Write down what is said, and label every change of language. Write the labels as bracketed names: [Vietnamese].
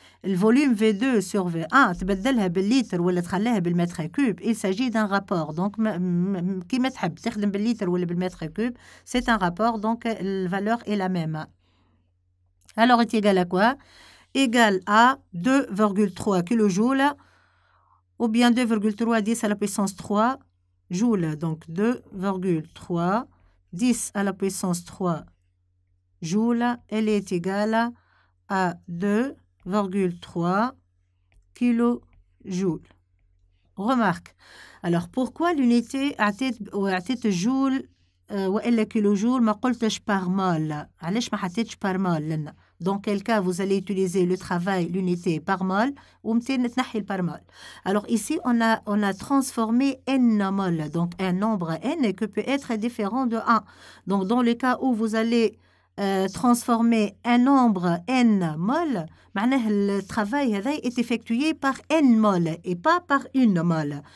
[French] Le volume V2 sur V1, [Arabic] تبدلها بالليتر ولا تخليها بالمتر كوب. [French] Il s'agit d'un rapport. [Arabic] Donc, كيما تحب تخدم بالليتر ولا بالمتر كوب, [French] c'est un rapport. Donc, la valeur est la même. Alors, est égal à quoi? Égal à 2,3 kJ ou bien 2,3 10 à la puissance 3 joules. Donc, 2,3 10 à la puissance 3 joules, elle est égale à 2,3 kilojoules. Remarque. Alors, pourquoi l'unité [Arabic] أعطيت جول وإلا كيلوجول ما قلتش par mol? علاش ما حطيتش [French] par mol [Arabic] لنا؟ [French] Dans quel cas vous allez utiliser le travail, l'unité par mol, ou le par mol. Alors ici, on a transformé n mol, donc un nombre n qui peut être différent de 1. Donc dans le cas où vous allez transformer un nombre n mol, le travail est effectué par n mol et pas par une mol.